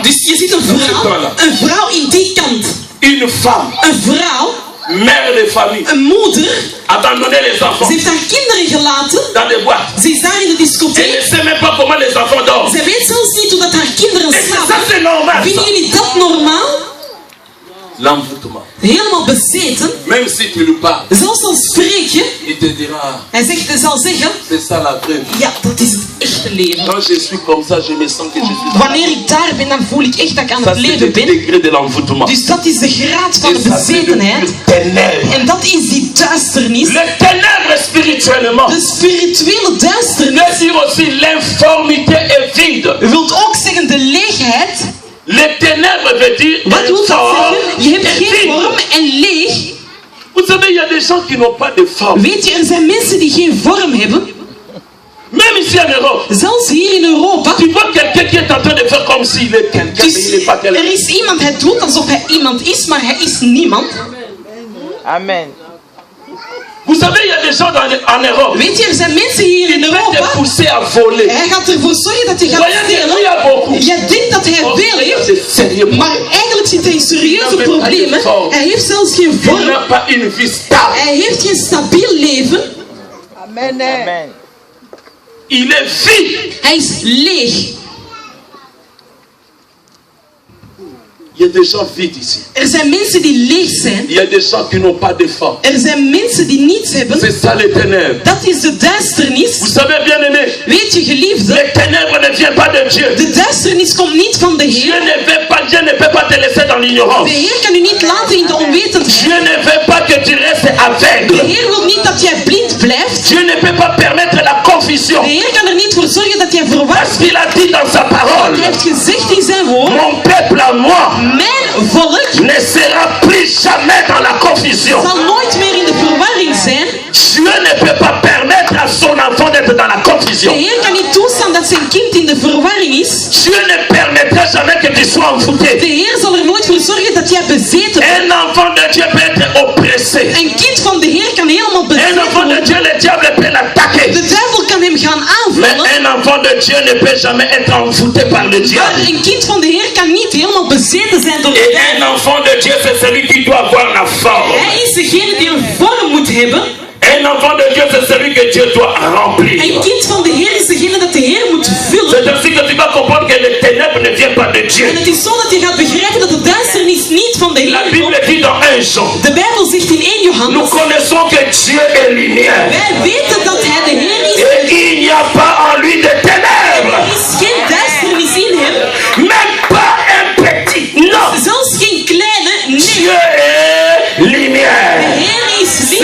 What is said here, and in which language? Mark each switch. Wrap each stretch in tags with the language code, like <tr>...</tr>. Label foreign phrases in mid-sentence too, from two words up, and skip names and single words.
<nl>Dus je ziet een vrouw in die kant.</nl> <fr>Une femme,</fr> <nl>Een vrouw,</nl> <fr>mère de famille,</fr> <nl>een moeder,</nl> <fr>abandonner les enfants</fr> <nl>ze heeft haar kinderen gelaten.</nl> <fr>dans des boîtes.</fr> <nl>Ze is daar in de</nl> <fr>Elle ne</fr> <nl>discotheek.</nl> <fr>sait même pas comment les enfants dorment.</fr> <nl>Ze weet zelfs niet hoe dat haar kinderen</nl> <fr>Est-ce que ça</fr> <nl>slapen.</nl> <fr>c'est normal?</fr> <nl>Vinden</nl> <fr>Ça?</fr> <nl>jullie dat normaal?</nl> <fr>L'envoûtement.</fr> <nl>Helemaal bezeten.</nl> <fr>Même si tu lui parles,</fr> <nl>Zelfs al spreek je.</nl> <fr>il te dira,</fr> <nl>Hij zal zeggen.</nl> <fr>c'est ça la vraie vie.</fr> <nl>Ja, dat is het echte leven.</nl> <fr>Quand je suis comme ça, je me sens que je suis dans</fr> <nl>Wanneer ik daar ben, dan voel ik echt dat ik aan</nl> <fr>ça,</fr> <nl>het</nl> <fr>c'est</fr> <nl>leven</nl> <fr>le</fr> <nl>ben.</nl> <fr>degré de l'envoûtement.</fr> <nl>Dus dat is de graad van</nl> <fr>Et</fr> <nl>de</nl> <fr>ça, c'est le</fr> <nl>bezetenheid.</nl> <fr>pur ténèbre.</fr> <nl>En dat is die duisternis.</nl> <fr>Le ténèbre spirituellement.</fr> <nl>De spirituele duisternis.</nl> <fr>Veut dire aussi l'informité est vide.</fr> <nl>Wilt ook zeggen de leegheid.</nl> <fr>Le ténèbre veut dire</fr> <nl>Wat wil dat</nl> <fr>forme</fr> <nl>zeggen? Je hebt</nl> <fr>et</fr> <nl>geen</nl> <fr>vide.</fr> <nl>vorm en leeg.</nl> <fr>Vous savez, il y a des gens qui n'ont pas de forme.</fr> <nl>Weet je, er zijn mensen die geen vorm hebben.</nl> <fr>Même ici en Europe.</fr> <nl>Zelfs hier in Europa.</nl> <fr>Tu vois quelqu'un qui est en train de faire comme s'il est quelqu'un, mais il n'est pas quelqu'un.</fr> <nl>Er is iemand, hij doet alsof hij iemand is, maar hij is niemand. Amen.</nl> <fr>Vous savez, il y a des gens en Europe.</fr> <nl>Weet je, er zijn mensen hier in</nl> <fr>Il va te</fr> <nl>Europa.</nl> <fr>pousser à voler.</fr> <nl>Hij gaat ervoor zorgen dat je gaat</nl> <fr>Voyez que lui</fr> <nl>stelen.</nl> <fr>a beaucoup.</fr> <nl>Jij denkt dat hij veel heeft,</nl> <fr>C'est sérieux.</fr> <nl>maar eigenlijk zit hij in serieuze problemen. Hij heeft zelfs geen</nl> <fr>Il</fr> <nl>vorm.</nl> <fr>n'a pas une vie stable.</fr> <nl>Hij heeft geen stabiel leven. Amen. Amen.</nl> <fr>Il est vide.</fr> <nl>Hij is leeg.</nl> <fr>Il y a des gens vides ici.</fr> <nl>Er zijn mensen die leeg zijn.</nl> <fr>Il y a des gens qui n'ont pas de forme.</fr> <nl>Er zijn mensen die niets hebben.</nl> <fr>C'est ça les ténèbres.</fr> <nl>Dat is de duisternis.</nl> <fr>Vous savez, bien aimé,</fr> <nl>Weet je, geliefde,</nl> <fr>les ténèbres ne viennent pas de Dieu.</fr> <nl>de duisternis komt niet van de</nl> <fr>Dieu</fr> <nl>Heer.</nl> <fr>Dieu ne peut pas te laisser dans</fr> <nl>De</nl> <fr>l'ignorance.</fr> <nl>Heer kan u niet laten in de onwetendheid.</nl> <fr>Dieu ne veut pas que tu restes</fr> <nl>De</nl> <fr>aveugle.</fr> <nl>Heer wil niet dat jij blind blijft.</nl> <fr>Dieu ne peut pas permettre la confusion.</fr> <nl>De Heer kan er niet voor zorgen dat jij verward</nl> <fr>Parce qu'il a dit dans sa parole,</fr> <nl>Hij heeft gezegd in zijn woord,</nl> <fr>mon peuple à moi</fr> <nl>mijn volk</nl> <fr>ne sera plus jamais dans la confusion.</fr> <nl>zal nooit meer in de verwarring zijn.</nl> <fr>Dieu ne peut pas permettre à son enfant d'être dans la</fr> <nl>De</nl> <fr>confusion.</fr> <nl>Heer kan niet toestaan dat zijn kind in de verwarring is.</nl> <fr>Dieu ne permettra jamais que tu sois envoûté.</fr> <nl>De Heer zal er nooit voor zorgen dat jij bezeten bent.</nl> <fr>Un enfant de Dieu peut être oppressé.</fr> <nl>Een kind van de Heer kan helemaal</nl> <fr>Un</fr> <nl>bezeten</nl> <fr>enfant de</fr> <nl>worden.</nl> <fr>Dieu, le diable peut l'attaquer.</fr> <nl>De duivel kan hem gaan</nl> <fr>Mais</fr> <nl>aanvallen.</nl> <fr>un enfant de Dieu ne peut jamais être envoûté par le</fr> <nl>Maar</nl> <fr>diable.</fr> <nl>een kind van de Heer kan niet helemaal bezeten zijn door de</nl> <fr>Et</fr> <nl>duivel.</nl> <fr>un enfant de Dieu, c'est celui qui doit avoir la forme.</fr> <nl>Hij is degene die een vorm moet hebben.</nl> <fr>Un enfant de Dieu, c'est celui que Dieu doit remplir.</fr> <nl>Een kind van de Heer is degene dat de Heer moet vullen.</nl> <fr>C'est ainsi que tu vas comprendre que les ténèbres ne viennent pas de Dieu.</fr> <nl>En het is zo dat je gaat begrijpen dat de duisternis niet van de</nl> <fr>La</fr> <nl>Heer</nl> <fr>Bible</fr> <nl>komt.</nl> <fr>dit dans 1 Jean,</fr> <nl>De Bijbel zegt in 1</nl> <fr>nous</fr> <nl>Johannes,</nl> <fr>connaissons que Dieu est lumière.</fr> <nl>wij weten dat hij de Heer is.</nl> <fr>Et il n'y a pas en lui de</fr> <nl>Er</nl> <fr>ténèbres.</fr> <nl>is geen duisternis in hem.</nl> <fr>Même pas un petit. Non.</fr> <nl>Zelfs geen kleine. Nee,</nl> <fr>Dieu est</fr> <nl>de</nl> <fr>lumière.</fr> <nl>Heer is licht.</nl>